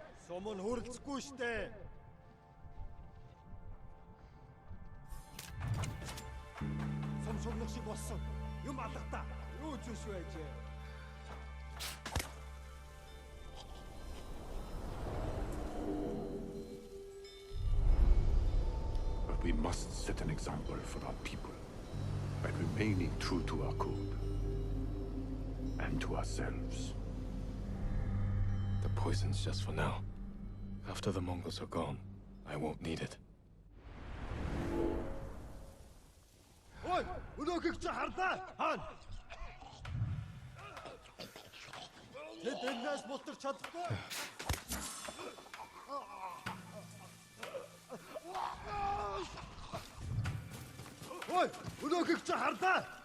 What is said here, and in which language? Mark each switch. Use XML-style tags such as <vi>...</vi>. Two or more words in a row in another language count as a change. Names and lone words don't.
<mn>Сум нь хөрөлцөхгүй штэ. Сум шугнах шиг болсон. Юм алгата. Юу зүш байжээ.</mn> <en>But we must set an example for our people by remaining true to our code and to ourselves. The poison's just for now. After the Mongols are gone, I won't need it.</en> <mn>Ой, өнөөхийг чи харлаа. Хаана? Тэд энэс мултарч чадахгүй. Ой, өнөөхийг чи харлаа.</mn>